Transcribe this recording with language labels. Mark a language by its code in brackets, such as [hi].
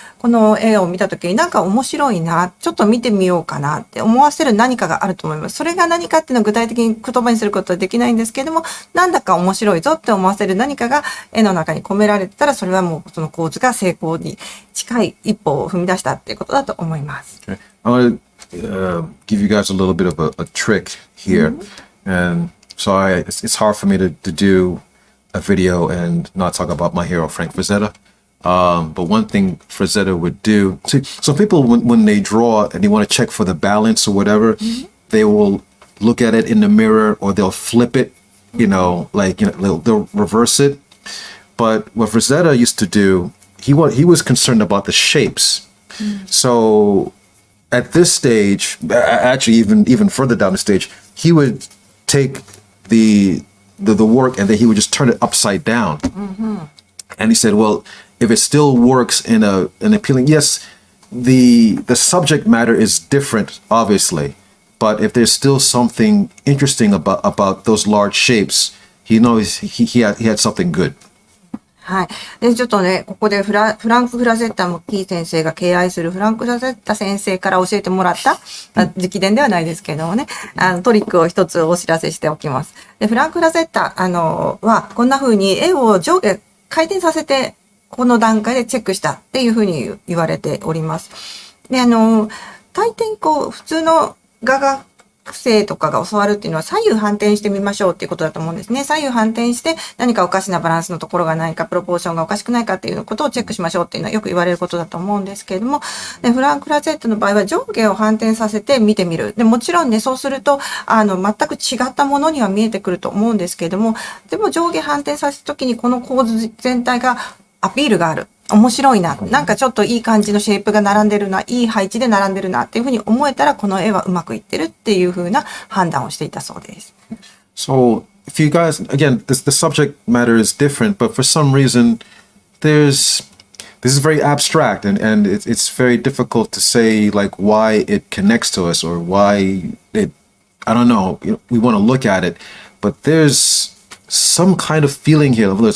[ja] この絵を見たときになんか面白いな、ちょっと見てみようかなって思わせる何かがあると思います。それが何かっていうのは具体的に言葉にすることはできないんですけれども、なんだか面白いぞって思わせる何かが絵の中に込められてたら、それはもうその構図が成功に近い一歩を踏み出したっていうことだと思います。 [en] Okay. I want to give you guys a little bit of a trick here. And so it's hard for me to do a video and not talk about my hero, Frank Frazetta. But one thing Frazetta would do, see, some people, when they draw and they want to check for the balance or whatever, they will look at it in the mirror or they'll flip it, they'll reverse it. But what Frazetta used to do, he was concerned about the shapes. So at this stage, actually even further down the stage, he would take the work and then he would just turn it upside down. And he said, well, if it still works in an appealing, yes, the subject matter is different, obviously, but if there's still something interesting about those large shapes, he knows he had something good. [ja] はい。で、ちょっとね、ここでフランク・フラゼッタもキー先生が敬愛するフランク・フラゼッタ先生から教えてもらった、直伝ではないですけどもね、トリックを一つお知らせしておきます。で、フランク・フラゼッタ、は、こんな風に絵を上下回転させて、この段階でチェックしたっていう風に言われております。で、大抵普通の画学生とかが教わるっていうのは左右反転してみましょうっていうことだと思うんですね。左右反転して何かおかしなバランスのところがないか、プロポーションがおかしくないかっていうことをチェックしましょうっていうのはよく言われることだと思うんですけれども、でフランク・ラゼットの場合は上下を反転させて見てみる。でもちろんね、そうすると、全く違ったものには見えてくると思うんですけれども、でも上下反転させたときにこの構図全体がアピールがある。面白いな。なんかちょっといい感じのシェイプが並んでるな。いい配置で並んでるなっていうふうに思えたら、この絵はうまくいってるっていうふうな判断をしていたそうです。 [en] So, if you guys, again, the subject matter is different, but for some reason, this is very abstract and it's very difficult to say like why it connects to us or why I don't know, we want to look at it, but there's some kind of feeling here.